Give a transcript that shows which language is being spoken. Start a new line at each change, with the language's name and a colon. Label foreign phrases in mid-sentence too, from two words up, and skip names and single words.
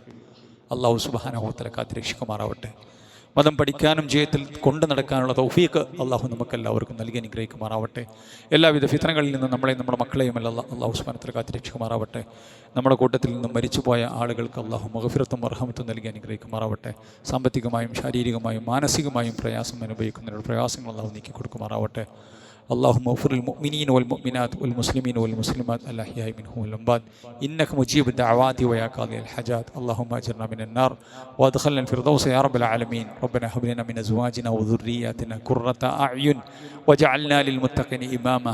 Arabic: الله سبحانه وتعالى
Malayalam: കാത്തിരക്ഷിക്കുമാറാവട്ടെ. മതം പഠിക്കാനും ജീവിതത്തിൽ കൊണ്ടു നടക്കാനുള്ള തൗഫീഖ് അള്ളാഹു നമുക്കെല്ലാവർക്കും നൽകി അനുഗ്രഹിക്കുമാറാവട്ടെ. എല്ലാവിധ ഫിത്നകളിൽ നിന്നും നമ്മളെയും നമ്മുടെ മക്കളെയും
Arabic: الله سبحانه وتعالى
Malayalam: കാത്തിരക്ഷിക്കുമാറാവട്ടെ. നമ്മുടെ കൂട്ടത്തിൽ നിന്നും മരിച്ചുപോയ ആളുകൾക്ക് അള്ളാഹു മഗ്ഫിറത്തും മർഹമത്തും നൽകി അനുഗ്രഹിക്കുമാറാവട്ടെ. സാമ്പത്തികമായും ശാരീരികമായും മാനസികമായും പ്രയാസം അനുഭവിക്കുന്നവരുടെ പ്രയാസങ്ങൾ അള്ളാഹു നീക്കി കൊടുക്കുമാറാവട്ടെ.
Arabic: اللهم اغفر للمؤمنين والمؤمنات والمسلمين والمسلمات الأحياء منهم والأموات إنك مجيب الدعوات ويا قاضي الحاجات. اللهم أجرنا من النار وأدخلنا الفردوس يا رب العالمين. ربنا هب لنا من أزواجنا وذرياتنا قرة أعين وجعلنا للمتقين إماما.